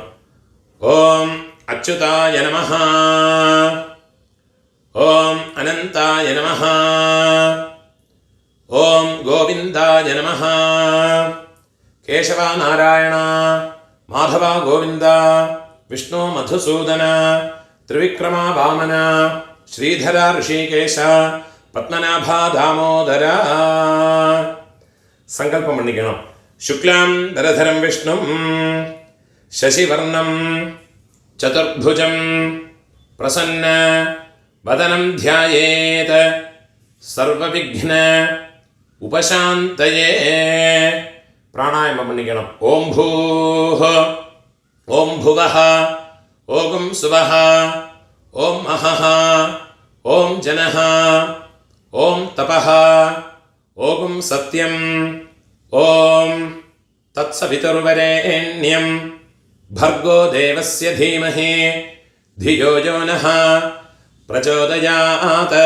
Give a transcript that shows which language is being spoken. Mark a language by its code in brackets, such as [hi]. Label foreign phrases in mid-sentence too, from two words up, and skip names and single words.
[sa] ஓம் அச்சுதாய நமஹ, ஓம் அனந்தாய நமஹ, ஓம் கோவிந்தாய நமஹ, கேசவா நாராயணா, மாதவா கோவிந்தா, விஷ்ணு மதுசூதன, திரிவிக்ரமா வாமனா, ஸ்ரீதரா ரிஷிகேஷ, பத்மநாபா தாமோதரா. [ta] சங்கல்பம் பண்ணிக்கணும். [sa] சுக்லாம் தரதரம் விஷ்ணும் ശശിവർണം ചതുർഭുജം പ്രസന്ന വദനം ധ്യായേത് സർവവിഘ്ന ഉപശാന്തയേ. [ta] பிராணாயாமம் பண்ணிக்கணும். [sa] ഓം ഭൂഃ ഓം ഭുവഃ ഓം സുവഃ ഓം മഹഃ ഓം ജനഃ ഓം തപഃ ഓം സത്യം ഓം തത്സവിതുർവരേണ്യം ഭർഗോ ദേവസ്യ ധീമഹി ധിയോ യോ നഃ പ്രചോദയാത്.